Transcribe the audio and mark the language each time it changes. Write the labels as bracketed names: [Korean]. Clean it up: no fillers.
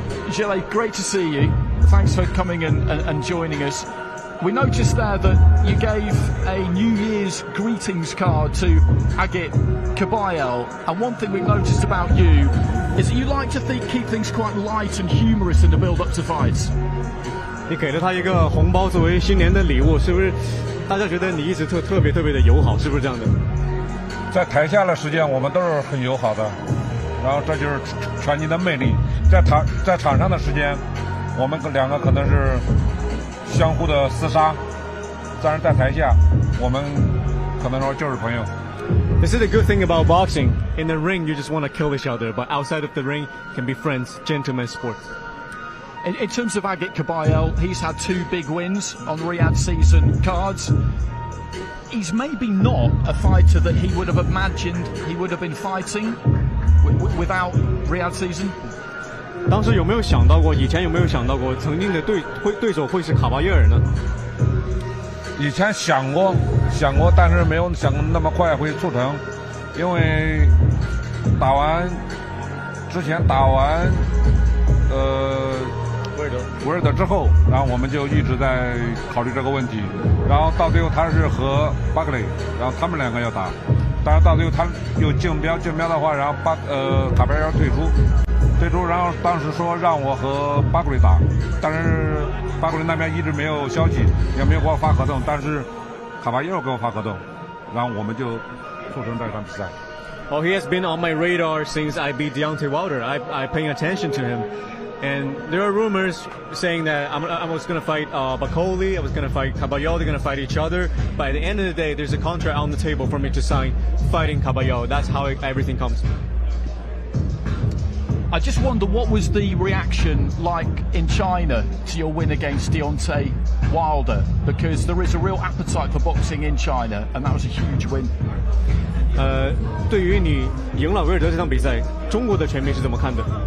[English] Zhile, great to see you. Thanks for coming and joining us. We noticed there that you gave a New Year's greetings card to Agit Kabayel, and one thing we've noticed about you is that you like to keep things quite light and humorous in the build-up to fights. [Chinese] 你给了他一个红包作为新年的礼物，是不是？大家觉得你一直特别的友好，是不是这样的？在台下的时间我们都是很友好的，然后这就是拳击的魅力。在场上的时间，我们两个可能是相互的厮杀，但是在台下我们可能说就是朋友。 [English] This is the good thing about boxing. In the ring, you just want to kill each other, but outside of the ring, can be friends, gentlemen sport. In terms of Agit Kabayel, he's had 2 big wins on Riyadh season cards. He's maybe not a fighter that he would have imagined he would have been fighting without Riyadh season. [Chinese] 当时有没有想到过？以前有没有想到过曾经的对手会是卡巴耶尔呢？以前想过，但是没有想那么快会促成，因为之前打完维尔德之后，然后我们就一直在考虑这个问题，然后到最后他是和巴克雷，然后他们两个要打，但是到最后他有竞标的话，然后卡巴耶尔退出，然后当时说让我和巴克雷打，但是巴克雷那边一直没有消息，也没有给我发合同，但是卡巴耶尔给我发合同，然后我们就促成这场比赛。 [English] Oh, he has been on my radar since I beat Deontay Wilder. I paying attention to him. And there are rumors saying that I was going to fight Bakoli, I was going to fight Kabayel, they're going to fight each other. But at the end of the day, there's a contract on the table for me to sign fighting Kabayel. That's how everything comes. I just wonder, what was the reaction like in China to your win against Deontay Wilder? Because there is a real appetite for boxing in China, and that was a huge win. [Chinese] 对于你赢了维尔德这场比赛，中国的拳迷是怎么看的？